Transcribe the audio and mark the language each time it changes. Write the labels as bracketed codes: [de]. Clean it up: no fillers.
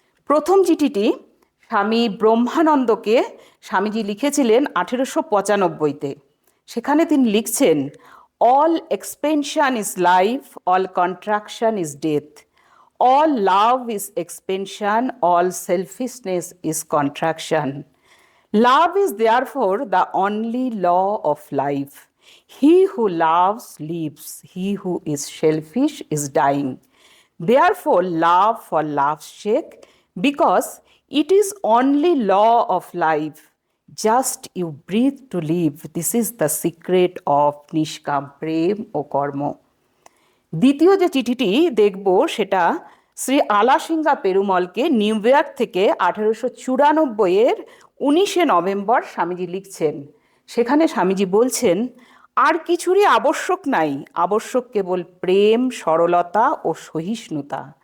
[bn] প্রথম চিঠিটি স্বামী ব্রহ্মানন্দকে স্বামীজি লিখেছিলেন 1895-তে। সেখানে তিনি লিখছেন, [en] All expansion is life, all contraction is death, all love is expansion, all selfishness is contraction. Love is therefore the only law of life. He who loves lives, he who is selfish is dying. Therefore, love for love's sake, because it is only law of life. Just you breathe to live. This is the secret of Nishkam Prem o Karma. [bn] দ্বিতীয় যে চিঠিটি দেখব সেটা Shri Alasinga পেরুমলকে new York থেকে 1894-এর 19শে November Swamiji লিখছেন। সেখানে স্বামীজি বলছেন, আর কিছুরই আবশ্যক নাই, আবশ্যক কেবল প্রেম, সরলতা ও সহিষ্ণুতা।